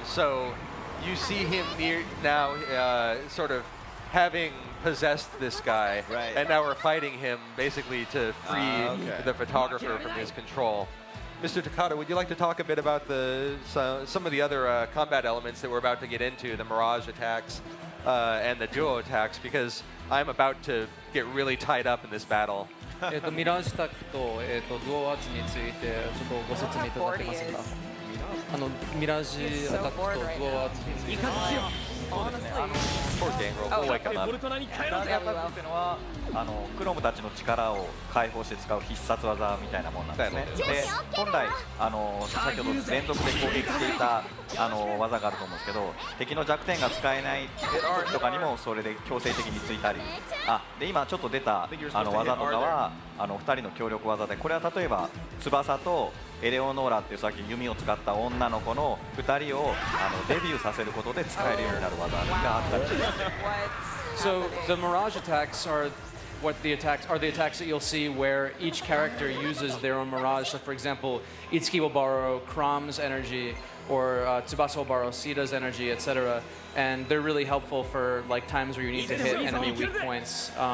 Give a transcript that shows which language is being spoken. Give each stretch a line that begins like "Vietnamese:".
English: So you see him now sort of having possessed this guy, and now we're fighting him basically to free the photographer from his control. Mr. Takata, would you like to talk a bit about some of the other combat elements that we're about to get into, the Mirage attacks and the duo attacks, because I'm about to get really tied up in this battle.
Japanese: ミラージュタックと、ドゥオアーツについてちょっとご説明いただけますか。ミラージュアタックとドゥオアーツについて。そうですね。
English: Poor Gangrel, we'll wake him up.
Japanese: ミラージュアタックっていうのはクロムたちの力を解放して使う必殺技みたいなものなんですね。で本来先ほど連続で攻撃していた技があると思うんですけど、敵の弱点が使えない時とかにもそれで強制的についたり、で今ちょっと出た技とかは2人の協力技で、これは例えば翼とエレオノーラっていうさっき弓を使った女の子の2人をデビューさせることで使えるようになる技があったりします。
English: So the Mirage attacks are the attacks that you'll see where each character uses their own Mirage. So for example, Itsuki will borrow Chrom's energy, or Tsubasa will borrow Sita's energy, etc. And they're really helpful for like times where you need to hit enemy weak points.